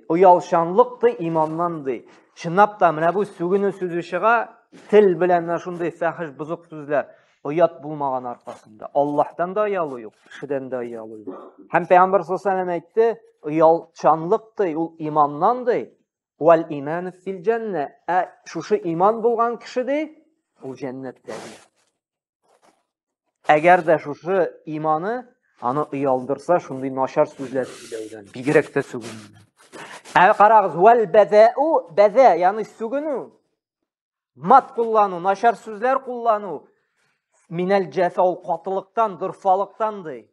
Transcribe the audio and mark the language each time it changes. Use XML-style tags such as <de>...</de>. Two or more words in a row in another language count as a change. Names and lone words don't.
<tt>Уялчанлык ди иманнан ди. Чынлап та менә бу сүгенү сүзе чыга, тел белән менә шундый фәхиш бузык сүзләр оят булмаган аркасында. Аллаһтан да оялу юк, кешедән дә оялу юк. Һәм Пәйгамбер</tt> <ar>صلى الله عليه وسلم</ar> <tt>әйтте, уялчанлык ди, ул иманнан ди.</tt> <ar>والإيمان في الجنة.</ar> <tt>Шушы иман булган кеше ди, ул җәннәттә ди. Әгәр дә шушы иманы аны уялдырса, шундый начар сүзләр сөйләүдән, бигрәк тә сүгенүдән. Карагыз,</tt> <ar>والبذاء,</ar> <tt>база, ягъни сүгенү, мат куллану, начар сүзләр куллану,</tt> <ar>من الجفاء,</ar> <tt>ул катылыктан, дурфалыктан ди.</tt>